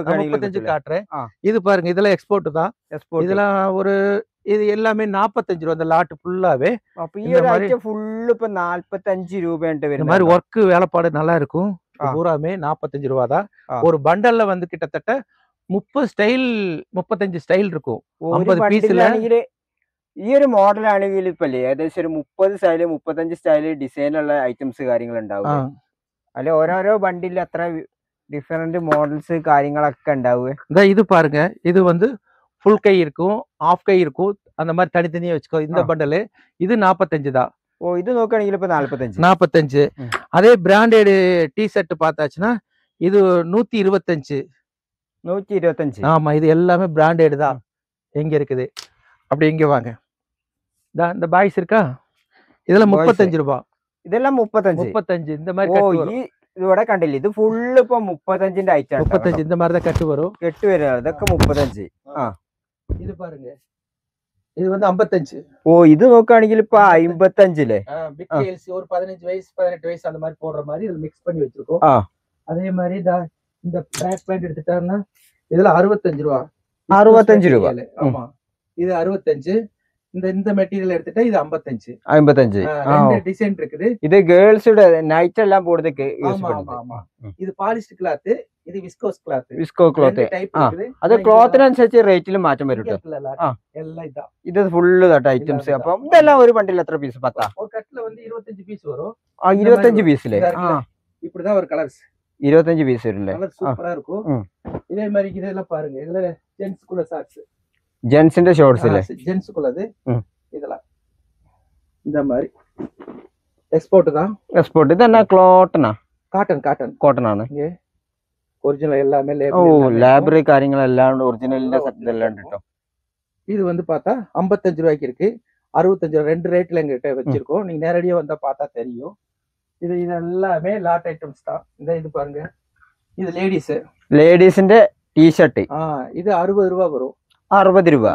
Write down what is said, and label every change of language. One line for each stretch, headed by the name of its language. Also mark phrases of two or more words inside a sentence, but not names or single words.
Tamil: 35 காட்டுறேன். இது பாருங்க, இதெல்லாம் எக்ஸ்போர்ட் தான். இதெல்லாம் ஒரு இது எல்லாமே 45 ரூபா. இந்த லாட் ஃபுல்லாவே. அப்ப இந்த மாதிரி ஃபுல் இப்ப 45 ரூபாய்ன்ட்டு வரும். இந்த மாதிரி வர்க் வேலைப்பாடு நல்லா இருக்கும். பூராமே 45 ரூபா தான். ஒரு பண்டல்ல வந்து கிட்டத்தட்ட 30 ஸ்டைல், 35 ஸ்டைல் இருக்கும். 50 பீஸ்ல.
Malayalam: ഈ ഒരു മോഡൽ ആണെങ്കിൽ ഇപ്പൊ ഏകദേശം ഒരു 30 സ്റ്റൈല്, 35 സ്റ്റൈല് ഡിസൈനുള്ള ഐറ്റംസ് കാര്യങ്ങൾ ഉണ്ടാവും. അല്ലെ ഓരോരോ ബണ്ടിൽ അത്ര
English: different models
Malayalam: കാര്യങ്ങളൊക്കെ ഉണ്ടാവുക.
Tamil: இது பாருங்க, இது வந்து ஃபுல் கை இருக்கும், ஆஃப் கை இருக்கும். அந்த மாதிரி தனித்தனியா வச்சுக்கோ. இந்த பண்டல் இது 45 தான்.
Malayalam: இது നോക്കുകയാണെങ്കിൽ ഇപ്പൊ 45.
Tamil: அதே
English: branded T shirt
Tamil: பார்த்தாச்சுன்னா இது 125. 125. ஆமா, இது எல்லாமே பிராண்டட் தான். எங்க இருக்குது அப்படி இங்க வாங்க. இந்த பாய்ஸ் இருக்கா, இதுல 35 ரூபா. இதெல்லாம் 35. இந்த மாதிரி
Malayalam: ഇവിടെ കണ്ടില്ല, ഇത് ഫുള്ള് ഇപ്പൊ 35ന്റെ ഐറ്റം.
Tamil: 35 இந்த மாதிரி தான் கட்டு வரும்.
Malayalam: ഇതൊക്കെ 35.
Tamil: இது பாருங்க, இது வந்து 55.
Malayalam: இது നോക്കുകയാണെങ്കിൽ ഇപ്പൊ 55லே.
English: big girls
Tamil: ஒரு 15 வயசு 18 வயசு அந்த மாதிரி போடுற மாதிரி இதுல மிக்ஸ் பண்ணி வச்சிருக்கோம். அதே மாதிரி இந்த
English: track pant
Tamil: எடுத்துட்டாருன்னா இதுல 65 ரூபா. 65 ரூபா. ஆமா, இது 65. இந்த மெட்டீரியல் எடுத்துட்டா இது 55. 55. ரெண்டு டிசைன் இருக்குது. இது கேர்ள்ஸோட நைட் எல்லாம் போடுறதுக்கு யூஸ் ஆமா ஆமா. இது
English: polyester cloth,
Tamil: இது
English: viscose cloth. visco cloth.
Tamil: டைப் இருக்குது.
Malayalam: അത് ക്ലോത്തിനനുസരിച്ച് റേറ്റിൽ മാറ്റം വരും ട്ടോ.
Tamil: எல்லாம் இதா.
Malayalam: ഇത് ഫുള്ള് ദാട്ട് ഐറ്റംസ്. അപ്പോൾ ഇതെല്ലാം ഒരു ബണ്ടിൽ എത്ര പീസ്? 10.
Tamil: ஒரு கட்ல வந்து 25 பீஸ் வரும்.
Malayalam: 25 പീസിലെ.
Tamil: இப்படி தான் ஒரு கலர்ஸ். 25 பீஸ் வரும்ல. கலர் சூப்பரா இருக்கும். இதே மாதிரி இதெல்லாம் பாருங்க. இதுல ஜென்ஸ் குள்ள ஷார்ட்ஸ்.
Malayalam: ജെൻസിന്റെ ഷോർട്സിലെ.
Tamil: ஜென்ஸ் குள்ளது. இதெல்லாம் இந்த மாதிரி எக்ஸ்போர்ட் தான்.
Malayalam: എക്സ്പോർട്ട്. ഇതെന്നാ ക്ലോട്ടനാ?
Tamil: காட்டன்
Malayalam: ആണ്.
Tamil: ஒரிஜினல் எல்லாமே
Malayalam: ഓ ലേബറി കാര്യങ്ങളെല്ലാം ഒറിജിനലിന്റെ ഇതെല്ലാം ഉണ്ട് ട്ടോ.
Tamil: இது வந்து பார்த்தா 55 ரூபாய்க்கு இருக்கு. 65 ரெண்டு ரேட்ல எங்ககிட்ட வச்சிருக்கோம். நீங்க நேரடியா வந்தா பார்த்தா தெரியும். இது எல்லாமே
English: lot items
Tamil: தான். இது பாருங்க. இது லேடிஸிന്റെ டீ-ஷர்ட். இது 60 ரூபாய் வரும். 60 ரூபாய்.